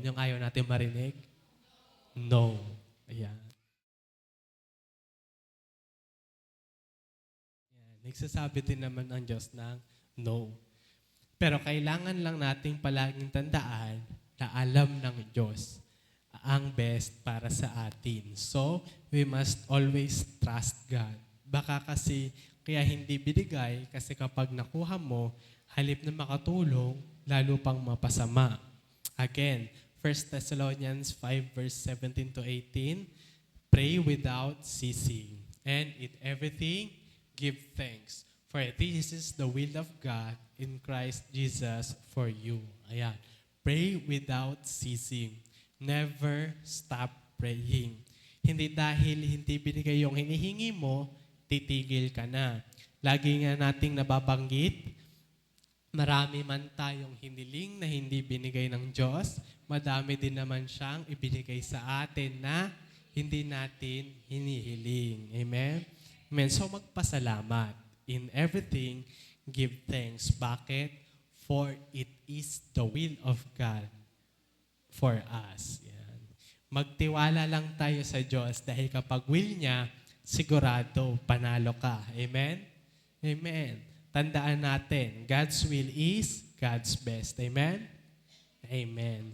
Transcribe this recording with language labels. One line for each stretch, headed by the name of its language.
Filipino: Yung ayaw nating marinig? No. Ayan. Nagsasabi din naman ang Diyos ng no. Pero kailangan lang nating palaging tandaan na alam ng Diyos ang best para sa atin.
English: So, we must always trust God.
Filipino: Baka kasi kaya hindi binigay kasi kapag nakuha mo, halip na makatulong, lalo pang mapasama.
English: Again, 1 Thessalonians 5 verse 17 to 18, pray without ceasing, and in everything, give thanks. For this is the will of God in Christ Jesus for you. Ayan. Pray without ceasing. Never stop praying.
Filipino: Hindi dahil hindi binigay yung hinihingi mo, titigil ka na. Lagi nga nating nababanggit, marami man tayong hiniling na hindi binigay ng Diyos, madami din naman siyang ibinigay sa atin na hindi natin hinihiling. Amen? Amen. So magpasalamat.
English: In everything, give thanks. Bakit? For it is the will of God for us.
Filipino: Yan. Magtiwala lang tayo sa Diyos dahil kapag will niya, sigurado panalo ka. Amen? Amen. Tandaan natin,
English: God's will is God's best.
Filipino: Amen? Amen.